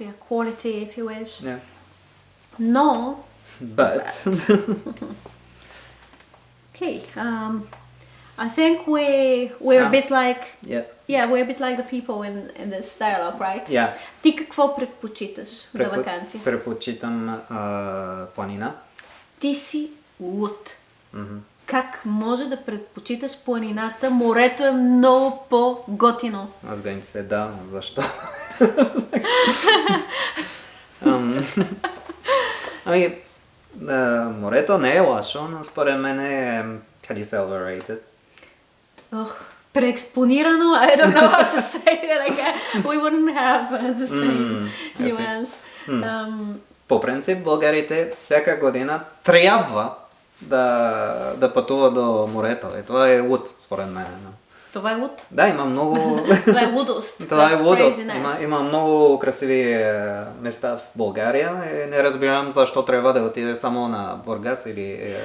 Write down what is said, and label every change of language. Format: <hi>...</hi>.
<en>Yeah, quality, if you wish. Yeah. Но, But okay, I think we're a bit like, yeah. we're a bit like the people in this dialogue, right? Yeah.</en> <bg>Ти какво предпочиташ за ваканция? Предпочитам планина. Ти си луд. Как може да предпочиташ планината? Морето е много по-готино. Аз</bg> <en>going to say</en> <bg>да, защо? Ами, морето не е лошо, но според мен е,</bg> <en>how do you say overrated?</en> <bg>Преекспонирано,</bg> <en>I don't know how to say it again. We wouldn't have the same nuance.</en> <bg>По принцип, българите всяка година трябва да пътува до морето. И това е луд, според мен. Това е луд? Да, има много... Това е лудост. Това е лудост. Има много красиви места в България и не разбирам защо трябва да отиде само на Бургас или...</bg>